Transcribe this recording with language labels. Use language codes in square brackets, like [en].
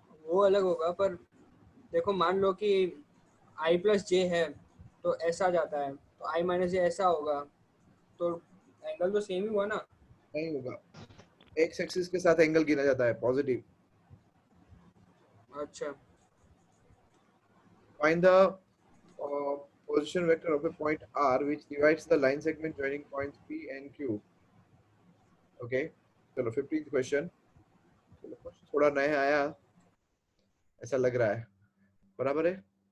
[hi] वो अलग होगा पर देखो मान लो कि I प्लस जे है तो ऐसा जाता है तो I माइनस जे ऐसा होगा तो एंगल तो सेम ही हुआ ना. नहीं होगा, एक्स एक्सिस के साथ एंगल गिना जाता है पॉजिटिव। अच्छा [en] Find the position vector of a point R which divides the line segment joining points P and Q. [hi] Okay, चलो 15th क्वेश्चन। चलो क्वेश्चन थोड़ा नया आया ऐसा लग रहा है, बराबर है।